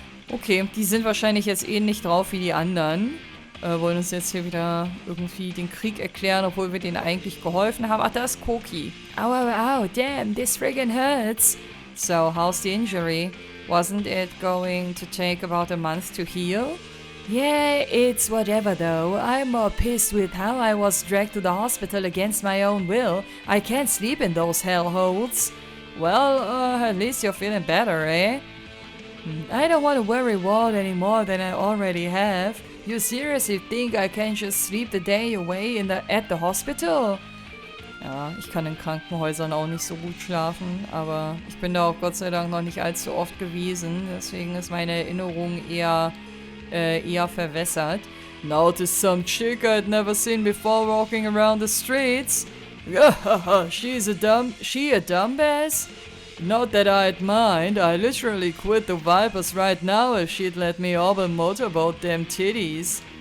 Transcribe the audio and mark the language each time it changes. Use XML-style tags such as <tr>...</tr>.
<de>Okay, die sind wahrscheinlich jetzt ähnlich drauf wie die anderen. Wollen uns jetzt hier wieder irgendwie den Krieg erklären, obwohl wir denen eigentlich geholfen haben. Ach, da ist Koki.</de> <en>Ow, damn, this friggin' hurts. So, how's the injury? Wasn't it going to take about a month to heal? Yeah, it's whatever though. I'm more pissed with how I was dragged to the hospital against my own will. I can't sleep in those hellholes. Well, at least you're feeling better, eh? I don't want to worry Walt any more than I already have. You seriously think I can just sleep the day away at the hospital?</en> <de>Ja, ich kann in Krankenhäusern auch nicht so gut schlafen, aber ich bin da auch Gott sei Dank noch nicht allzu oft gewesen, deswegen ist meine Erinnerung eher verwässert.</de> <en>Notice some chick I'd never seen before walking around the streets. She a dumbass? Not that I'd mind. I literally quit the Vipers right now if she'd let me off a motorboat them titties.</en>